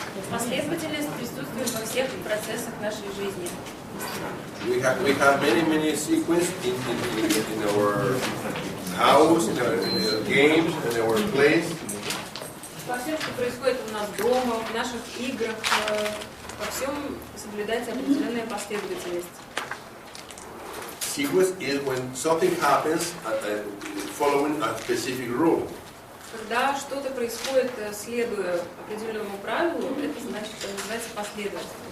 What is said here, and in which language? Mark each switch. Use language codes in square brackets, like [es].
[ru] Последовательность присутствует во всех процессах нашей жизни. [en] We have many sequences in our house, in our games, in our plays. [ru] Во всем, что происходит у нас дома, в наших играх, во всем соблюдается определенная последовательность. [en] Sequence is when something happens following a specific rule. [ru] Когда что-то происходит, следуя определенному правилу, это значит, что называется последовательность.